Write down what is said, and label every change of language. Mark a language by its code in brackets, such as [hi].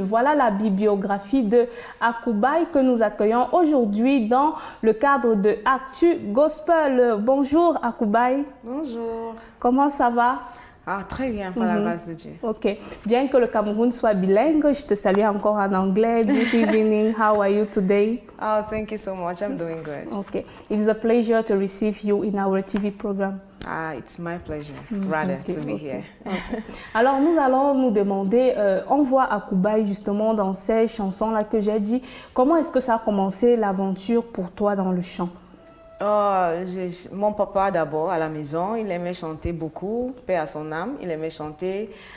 [fr] Voilà la bibliographie de Akubaï que nous accueillons aujourd'hui dans le cadre de Actu Gospel. Bonjour Akubaï. Bonjour. Comment ça va? Ah, très bien, par la grâce de Dieu. Ok. Bien que le Cameroun soit bilingue, je te salue encore en anglais. [en] Good evening. How are you today? Oh, thank you so much. I'm doing good. Okay. It is a pleasure to receive you in our TV program. Ah, it's my pleasure, rather, to be here. Okay. [fr] Alors, nous allons nous demander, on voit Akubaï justement dans ces chansons-là que j'ai dit. Comment est-ce que ça a commencé l'aventure pour toi dans le chant? Oh, mon papa d'abord à la maison, il aimait chanter beaucoup, paix à son âme, il aimait chanter.